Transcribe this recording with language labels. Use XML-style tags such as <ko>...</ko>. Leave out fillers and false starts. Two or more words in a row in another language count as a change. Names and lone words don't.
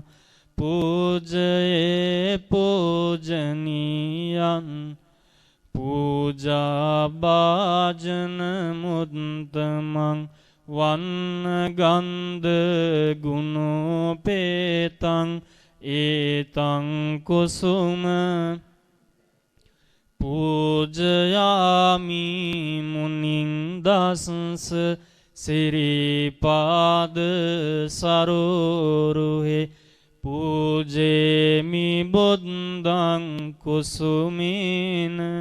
<pi>පූජයේ පූජනීයං පූජා භාජන මුත්තමං වන්න ගන්ධ ගුණෝපේතං ඒතං කුසුම පූජයාමි මුනිං දසංස සිරිපාද සරෝරුහේ පූජේමි බුද්ධං කුසුමින</pi>